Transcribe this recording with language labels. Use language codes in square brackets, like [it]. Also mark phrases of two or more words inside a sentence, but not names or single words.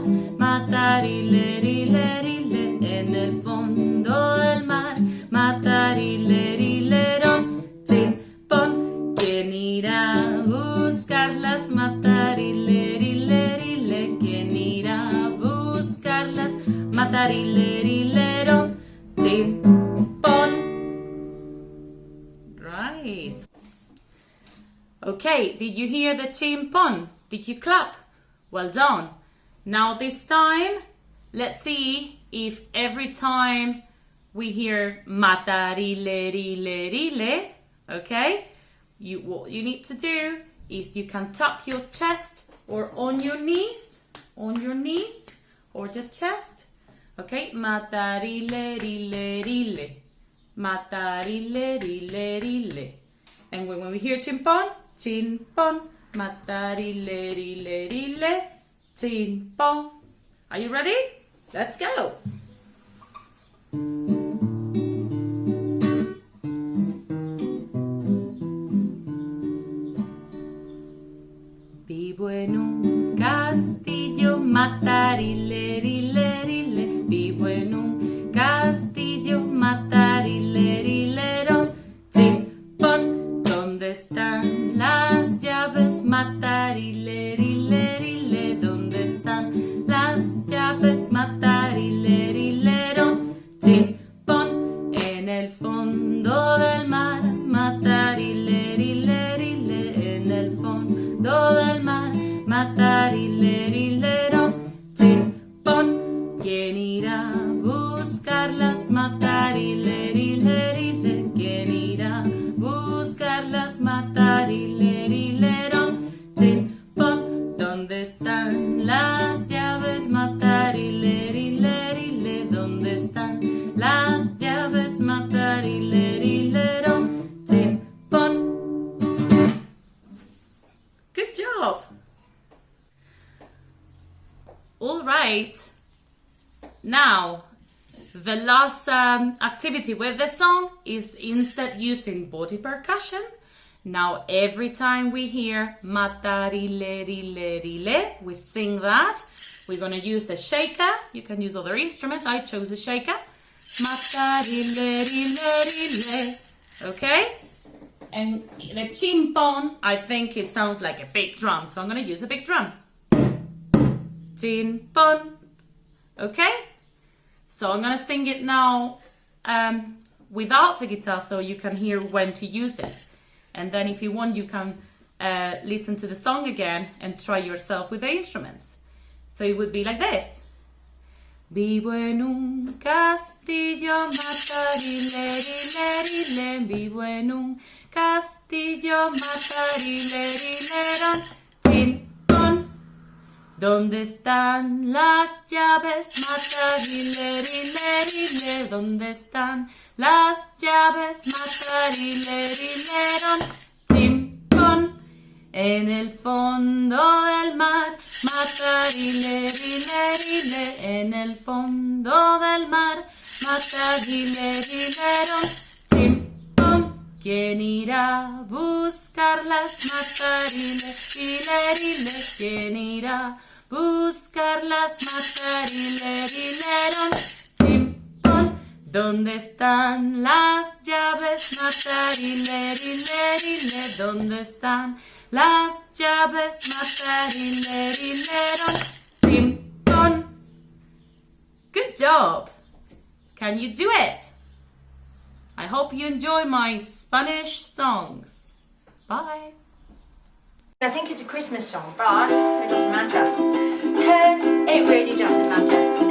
[es] Matarilerile. En el fondo del mar. Matarilerilero. Timpón, ¿quién irá a buscarlas? Matarilerile. ¿Quién irá a buscarlas? Matarilerilero. Timpón. [en] Right. Okay, did you hear the timpón? Did you clap? Well done. Now this time, let's see if every time we hear matarilerile, okay, what you need to do is you can tap your chest or on your knees or your chest, okay, matarilerile, matarilerile. And when we hear timpón, timpón, Matarille, rille, rille, tin, pon. Are you ready? Let's go. [es] Vivo en un castillo, matarille, rille, rille. Vivo en un castillo, matarille, rille, ron, tin, pon. ¿Dónde están las llaves? Matarille, rille, rille. ¿Dónde están las llaves? Matarille, rille, ron, tin, pon. En el fondo del mar, matarille, rille, rille. En el fondo del mar, matarille, rille, ron, tin, pon. ¿Quién irá a buscarlas? Matarille, rille, rille. ¿Quién irá a buscarlas? Matarille, rille, ron, tin, pon. ¿Dónde están las llaves? Matarille, rille, rille. ¿Dónde están las llaves? Matarille, rille, ron, tin, pon. [en] Good job. All right. Now, the last activity with the song is instead using body percussion. Now, every time we hear matarille, rille, rille, we sing that. We're going to use a shaker. You can use other instruments. I chose a shaker. Matarille, rille, rille. Okay? And the chimpon, I think it sounds like a big drum. So I'm going to use a big drum. Chimpon. Okay? So I'm going to sing it now without the guitar so you can hear when to use it. And then if you want, you can listen to the song again and try yourself with the instruments. So it would be like this. [es] Vivo en un castillo, matarille, rille, rille. Vivo en un castillo, matarille, rille, ron, tin, pon. ¿Dónde están las llaves? Matarille, rille, rille. ¿Dónde están las llaves? Matarille, rille, ron, tin, pon. En el fondo del mar, matarille, rille, rille. En el fondo del mar, matarille, rille, ron, tin, pon. ¿Quién irá a buscarlas? Matarille, rille, rille. ¿Quién irá a buscarlas? Matarille, rille, ron, tin, pon. ¿Dónde están las llaves? Matarille, rille, rille. ¿Dónde están las llaves? Matarille, rille, ron, tin, pon. [en] Good job. Can you do it? I hope you enjoy my Spanish songs. Bye. I think it's a Christmas song, but it doesn't matter. Because it really doesn't matter.